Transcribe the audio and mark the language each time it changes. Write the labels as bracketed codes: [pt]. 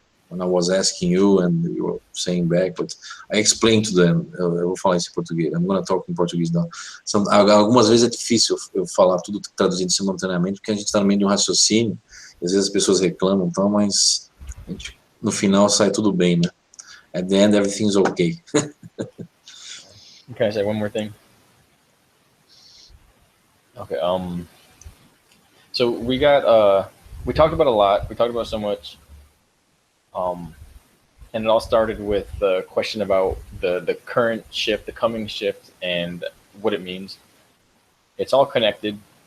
[en] When I was asking you and you were saying back, but I explained to them, [pt] eu vou falar isso em português, [en] I'm going to talk in Portuguese now. [pt] Algumas vezes é difícil eu falar tudo traduzindo simultaneamente, porque a gente está no meio de um raciocínio, e às vezes as pessoas reclamam, então, mas no final sai tudo bem, né? [en] At the end, everything's okay. Can I say one more thing? Okay, so we talked about a lot, we talked about so much, and it all started with the question about the current shift, the coming shift, and what it means. It's all connected.